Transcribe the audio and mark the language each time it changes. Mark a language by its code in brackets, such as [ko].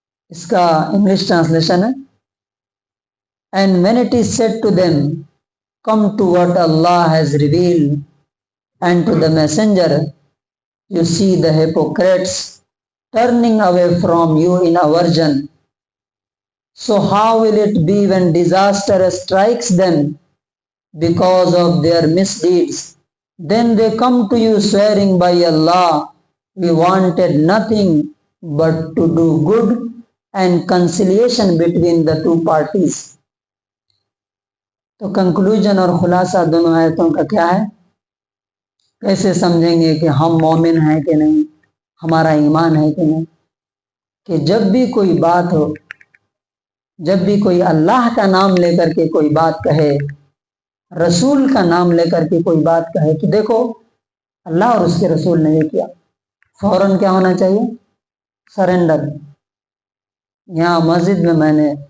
[ur] اس کا English translation ہے، [en] and when it is said to them, come to what Allah has revealed, and to the messenger, you see the hypocrites turning away from you in aversion. So how will it be when disaster strikes them because of their misdeeds? Then they come to you swearing by Allah, we wanted nothing but to do good and conciliation between the two parties. [ur] تو conclusion اور خلاصہ دونوں آیتوں کا کیا ہے؟ کیسے سمجھیں گے کہ ہم مومن ہیں کہ نہیں، ہمارا ایمان ہے کہ نہیں؟ کہ جب بھی کوئی بات ہو، جب بھی کوئی اللہ کا نام لے کر کے کوئی بات کہے، رسول کا نام لے کر کے کوئی بات کہے کہ دیکھو اللہ اور اس کے رسول نے یہ کیا، فوراً کیا ہونا چاہیے؟ سرنڈر۔ یہاں مسجد میں نے